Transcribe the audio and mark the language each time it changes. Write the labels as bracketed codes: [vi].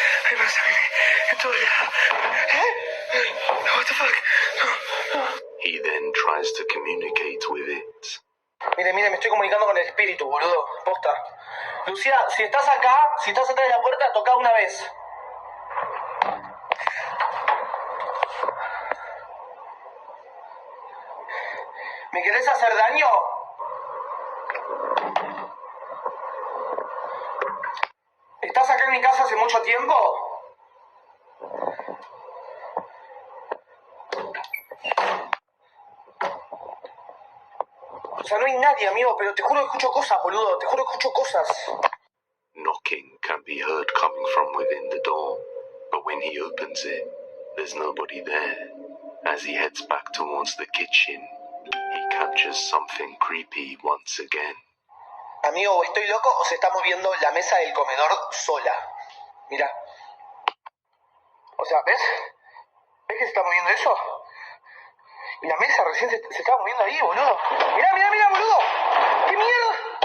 [es] Hay más sangre en todo lado. [en] What the fuck? No. He then tries to communicate with it. [es] Mire, me estoy comunicando con el espíritu, boludo. Posta. Lucía, si estás acá, si estás atrás de la puerta, toca una vez. ¿Me querés hacer daño? ¿Estás acá en mi casa hace mucho tiempo? O sea, no hay nadie, amigo, pero te juro que escucho cosas, boludo. Te juro que escucho cosas. [en] Knocking can be heard coming from within the door, but when he opens it, there's nobody there. As he heads back towards the kitchen, he captures something creepy once again. [es] Amigo, ¿o estoy loco o se está moviendo la mesa del comedor sola? Mira. O sea, ¿ves? ¿Ves que se está moviendo eso? Y la mesa recién se estaba moviendo ahí, boludo. Mirá, boludo. ¿Qué mierda?